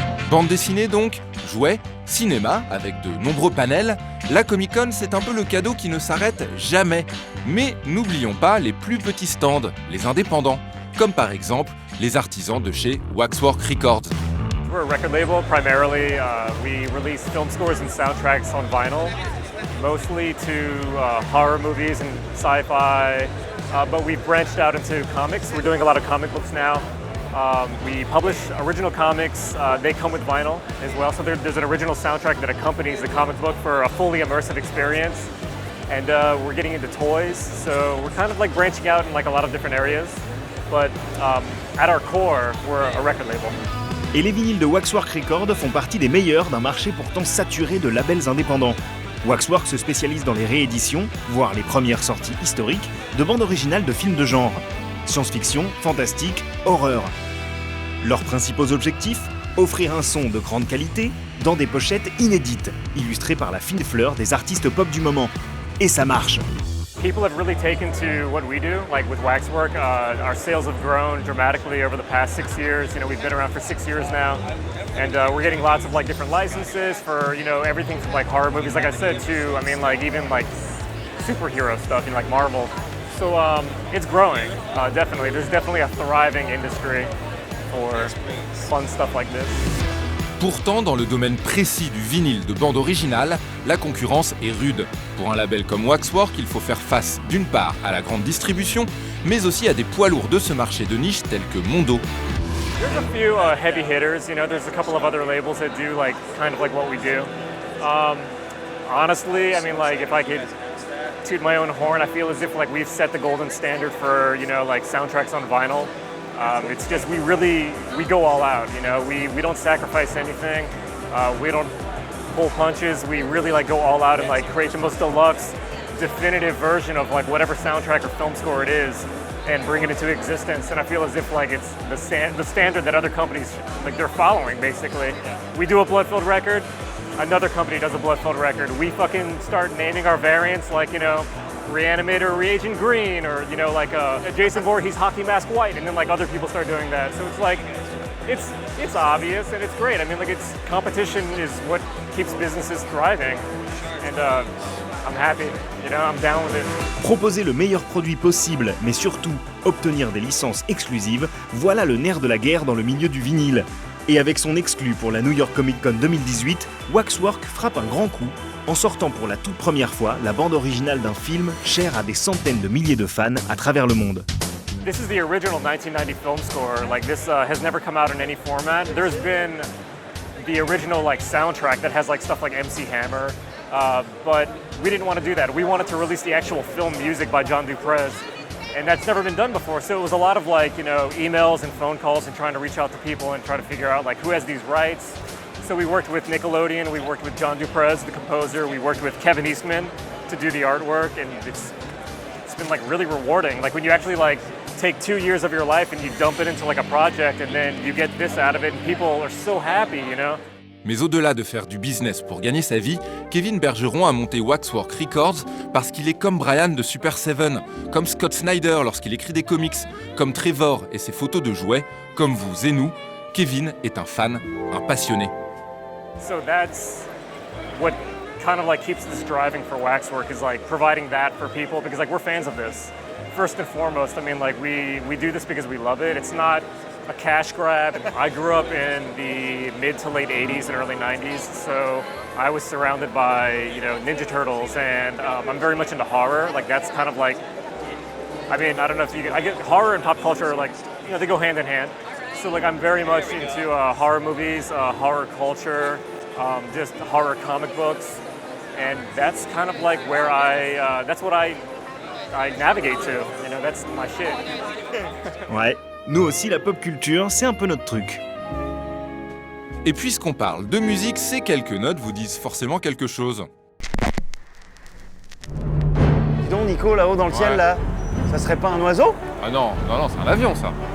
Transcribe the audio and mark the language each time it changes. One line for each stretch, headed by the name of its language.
French: Bande dessinée donc, jouets, cinéma, avec de nombreux panels, la Comic-Con c'est un peu le cadeau qui ne s'arrête jamais. Mais n'oublions pas les plus petits stands, les indépendants, comme par exemple les artisans de chez Waxwork Records.
English: We're a record label. Primarily, we release film scores and soundtracks on vinyl, mostly to horror movies and sci-fi, but we've branched out into comics. We're doing a lot of comic books now. We publish original comics. They come with vinyl as well, so there's an original soundtrack that accompanies the comic book for a fully immersive experience. And we're getting into toys, so we're kind of like branching out in like a lot of different areas, but at our core, we're a record label.
French: Et les vinyles de Waxwork Records font partie des meilleurs d'un marché pourtant saturé de labels indépendants. Waxwork se spécialise dans les rééditions, voire les premières sorties historiques, de bandes originales de films de genre. Science-fiction, fantastique, horreur. Leurs principaux objectifs ? Offrir un son de grande qualité, dans des pochettes inédites, illustrées par la fine fleur des artistes pop du moment. Et ça marche.
English: People have really taken to what we do, like with Waxwork. Our sales have grown dramatically over the past 6 years. You know, we've been around for 6 years now, and we're getting lots of like different licenses for, you know, everything from like horror movies, like I said, to, I mean, like even like superhero stuff, you know, like Marvel. So it's growing, definitely. There's definitely a thriving industry for fun stuff like this.
French: Pourtant, dans le domaine précis du vinyle de bande originale, la concurrence est rude. Pour un label comme Waxwork, il faut faire face d'une part à la grande distribution, mais aussi à des poids lourds de ce marché de niche tels que Mondo.
English: There's a few heavy hitters, you know, there's a couple of other labels that do like kind of like what we do. Honestly, I mean, like if I could toot my own horn, I feel as if like we've set the golden standard for, you know, like soundtracks on vinyl. It's just we go all out, you know. We don't sacrifice anything. We don't pull punches. We really like go all out and like create the most deluxe, definitive version of like whatever soundtrack or film score it is, and bring it into existence. And I feel as if like it's the standard that other companies like they're following basically. We do a Blood-Filled record. Another company does a Blood-Filled record. We fucking start naming our variants like, you know, Reanimator Reagent Green, or, you know, like Jason Voorhees Hockey Mask White, and then like other people start doing that. So it's like, it's obvious and it's great. I mean, like competition is what keeps businesses thriving, and I'm happy, you know, I'm down with it.
French: Proposer le meilleur produit possible, mais surtout obtenir des licences exclusives, voilà le nerf de la guerre dans le milieu du vinyle. Et avec son exclu pour la New York Comic Con 2018, Waxwork frappe un grand coup en sortant pour la toute première fois la bande originale d'un film cher à des centaines de milliers de fans à travers le monde.
English: This is the original 1990 film score. Like this has never come out in any format. There's been the original like soundtrack that has like stuff like MC Hammer, but we didn't want to do that. We wanted to release the actual film music by John Duprez, and that's never been done before. So it was a lot of like, you know, emails and phone calls and trying to reach out to people and try to figure out like who has these rights. So we worked with Nickelodeon, we worked with John Duprez, the composer, we worked with Kevin Eastman to do the artwork, and it's been like really rewarding. Like when you actually like take 2 years of your life and you dump it into like a project, and then you get this out of it, and people are so happy, you know.
French: Mais au-delà de faire du business pour gagner sa vie, Kevin Bergeron a monté Waxwork Records parce qu'il est comme Brian de Super Seven, comme Scott Snyder lorsqu'il écrit des comics, comme Trevor et ses photos de jouets, comme vous et nous. Kevin est un fan, un passionné.
English: So that's what kind of like keeps this driving for Waxwork, is like providing that for people, because like we're fans of this. First and foremost, I mean, like we do this because we love it. It's not a cash grab. I grew up in the mid to late 80s and early 90s, so I was surrounded by, you know, Ninja Turtles, and I'm very much into horror. Like that's kind of like, I mean, I don't know if I get horror and pop culture are like, you know, they go hand in hand. So like I'm very much into horror movies, horror culture, just horror comic books, and that's kind of like where that's what I navigate to, you know, that's my shit.
French: Ouais, nous aussi la pop culture, c'est un peu notre truc. Et puisqu'on parle de musique, ces quelques notes vous disent forcément quelque chose. Dis donc Nico, là-haut dans le ciel, là, ça serait pas un oiseau? Ah non, c'est un avion ça.